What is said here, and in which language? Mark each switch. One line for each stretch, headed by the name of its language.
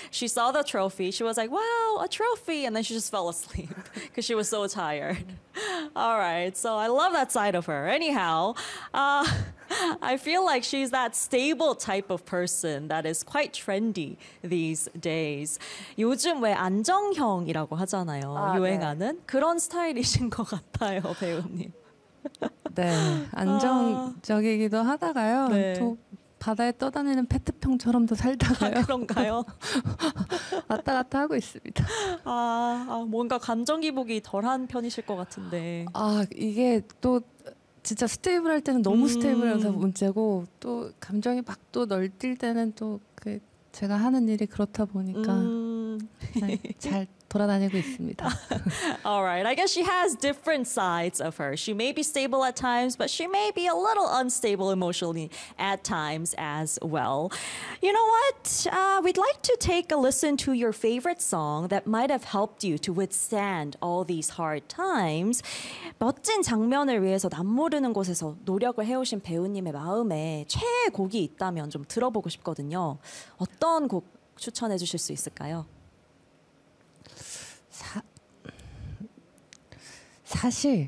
English: She saw the trophy. She was like, wow, a trophy. And then she just fell asleep because she was so tired. All right, so I love that side of her. Anyhow, I feel like she's that stable type of person that is quite trendy these days.
Korean: 요즘 왜 안정형이라고 하잖아요. 아, 유행하는 네. 그런 스타일이신 것 같아요, 배우님. 네, 안정적이기도 하다가요. 네. 또 바다에 떠다니는 페트병처럼도 살다가요. 아, 그런가요? 왔다 갔다 하고 있습니다. 아, 뭔가 감정 기복이 덜한 편이실 것 같은데. 아, 이게 또 진짜 스테이블 할 때는 너무 스테이블해서 문제고 또 감정이 막 또 널뛸 때는 또 그 제가 하는 일이 그렇다 보니까 잘 돌아다니고 있습니다.
English: All right. I guess she has different sides of her. She may be stable at times, but she may be a little unstable emotionally at times as well. You know what? We'd like to take a listen to your favorite song that might have helped you to withstand all these hard times.
Korean: 멋진 장면을 위해서 남모르는 곳에서 노력을 해오신 배우님의 마음에 최애 곡이 있다면 좀 들어보고 싶거든요. 어떤 곡 추천해 주실 수 있을까요? 사실